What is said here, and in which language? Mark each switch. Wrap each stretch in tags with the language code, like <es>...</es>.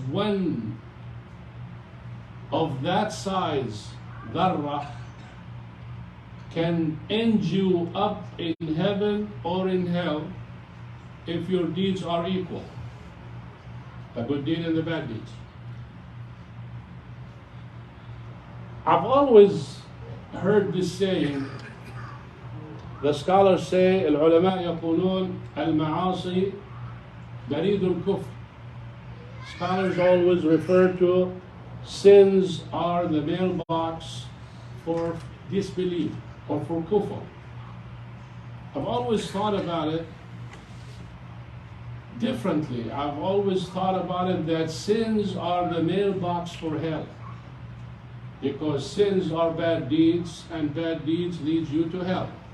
<en>One of that size, dharra, can end you up in heaven or in hell if your deeds are equal, the good deed and the bad deeds. I've always heard this saying. The scholars say,</en> <ar>العلماء يقولون المعاصي بريد الكفر.</ar> <en>Scholars always refer to sins are the mailbox for disbelief or for kufur. I've always thought about it differently. I've always thought about it that sins are the mailbox for hell, because sins are bad deeds and bad deeds lead you to hell.</en>